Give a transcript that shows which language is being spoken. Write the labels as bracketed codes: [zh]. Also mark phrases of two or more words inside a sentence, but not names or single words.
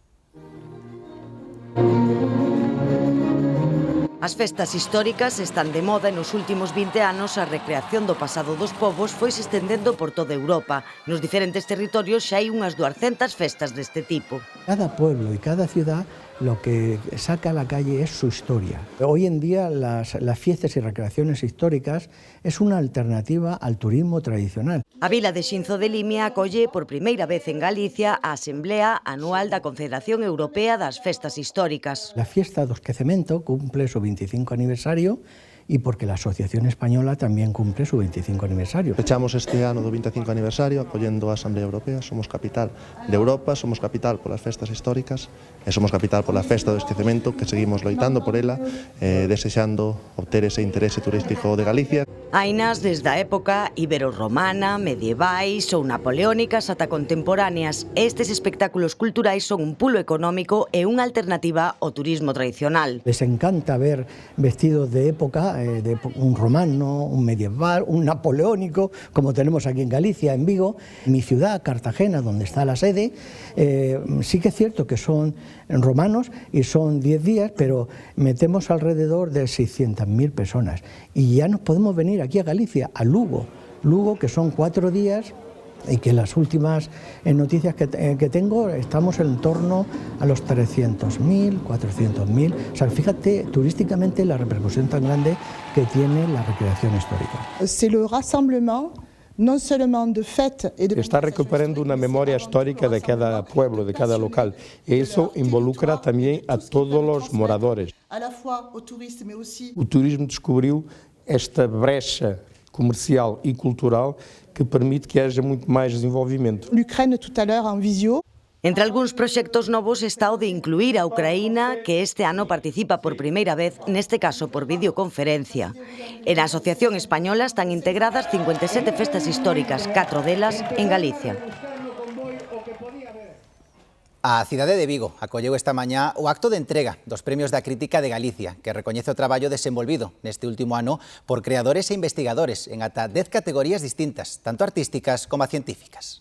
[gl] As festas históricas están de moda e nos últimos 20 anos a recreación do pasado dos povos foi se estendendo por toda Europa. Nos diferentes territorios xa hai unhas 200 festas deste tipo. [es] Cada pueblo y cada ciudad lo que saca a la calle es su historia. Hoy en día las fiestas y recreaciones históricas es una alternativa al turismo tradicional. [gl] A vila de Xinzo de Limia acolle por primeira vez en Galicia a Asamblea Anual da Confederación Europea das Festas Históricas. [es] La fiesta do Esquecemento cumple su 25 aniversario y porque la Asociación Española también cumple su 25 aniversario. [gl] Fechamos este ano do 25 aniversario acollendo a Asamblea Europea. Somos capital de Europa, somos capital polas festas históricas e somos capital pola festa do esquecemento, que seguimos loitando por ela, desexando obter ese interese turístico de Galicia. Hainas desde a época ibero-romana, medievais ou napoleónicas ata contemporáneas. Estes espectáculos culturais son un pulo económico e unha alternativa ao turismo tradicional. [es] Les encanta ver vestidos de época, de un romano, un medieval, un napoleónico, como tenemos aquí en Galicia, en Vigo. Mi ciudad, Cartagena, donde está la sede, sí que es cierto que son romanos y son 10 días, pero metemos alrededor de 600.000 personas. Y ya nos podemos venir aquí a Galicia, a Lugo, que son 4 días y que las últimas noticias que tengo estamos en torno a los 300.000, 400.000. O sea, fíjate turísticamente la repercusión tan grande que tiene la recreación histórica. [fr] C'est le rassemblement non seulement de fêtes et de... [es] Está recuperando una memoria histórica de cada pueblo, de cada local. Y eso involucra también a todos los moradores. [fr] À la fois aux touristes, mais aussi... [pt] O turismo descobriu esta brecha comercial e cultural que permite que haja muito mais desenvolvimento. [fr] L'Ukraine tout à l'heure en visio. [gl] Entre algúns proxectos novos está o de incluir a Ucraína, que este ano participa por primeira vez, neste caso por videoconferencia. En a Asociación Española están integradas 57 festas históricas, 4 delas en Galicia. A cidade de Vigo acolleu esta mañá o acto de entrega dos Premios da Crítica de Galicia, que recoñece o traballo desenvolvido neste último ano por creadores e investigadores en ata 10 categorías distintas, tanto artísticas como científicas.